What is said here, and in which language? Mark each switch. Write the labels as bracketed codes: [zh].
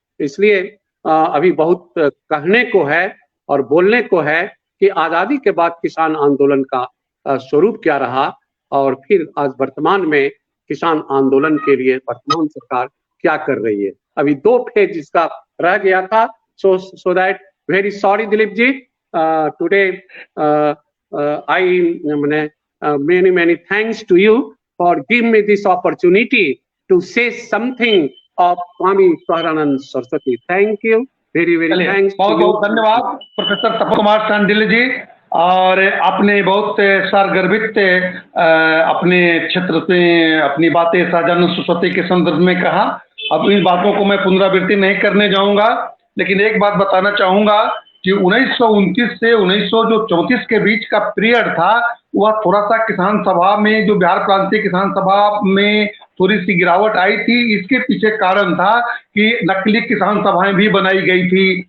[hi] इसलिए अभी बहुत कहने को है और बोलने को है कि आजादी के बाद किसान आंदोलन का स्वरूप क्या रहा, और फिर आज वर्तमान में किसान आंदोलन के लिए वर्तमान सरकार क्या कर रही है। अभी 2 फेज इसका रह गया था। [en] So that very sorry Dilip ji, today I many thanks to you for giving me this opportunity to say something of Swami Sahajanand Saraswati. Thank you, very thanks. [hi] बहुत बहुत धन्यवाद प्रोफेसर तपन कुमार शांडिल्य जी। और आपने बहुत सारगर्भित अपने क्षेत्र से अपनी बातें सहाजानंद सरस्वती के संदर्भ में कहा। अब इन बातों को मैं पुनरावृत्ति नहीं करने जाऊंगा, लेकिन एक बात बताना चाहूंगा कि 1929 से 1934 के बीच का पीरियड था, वह थोड़ा सा किसान सभा में, जो बिहार प्रांतीय किसान सभा में थोड़ी सी गिरावट आई थी, इसके पीछे कारण था कि नकली किसान सभाएं भी बनाई गई थी।